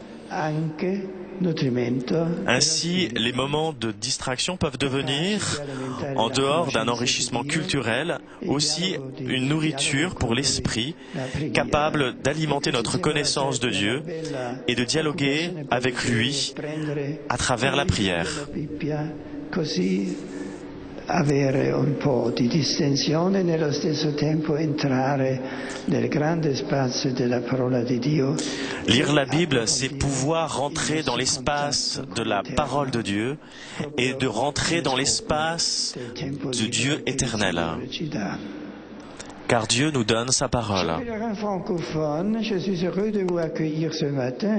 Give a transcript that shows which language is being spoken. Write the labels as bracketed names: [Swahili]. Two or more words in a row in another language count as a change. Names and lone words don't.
[French] Ainsi, les moments de distraction peuvent devenir, en dehors d'un enrichissement culturel, aussi une nourriture pour l'esprit, capable d'alimenter notre connaissance de Dieu et de dialoguer avec lui à travers la prière. [Italian] Avere un po' di distensione e nello stesso tempo entrare nel grande spazio della parola di Dio. [French] Lire la Bible, c'est pouvoir rentrer dans l'espace de la parole de Dieu et de rentrer dans l'espace de Dieu éternel. Car Dieu nous donne sa parole. Je suis heureux de vous accueillir ce matin.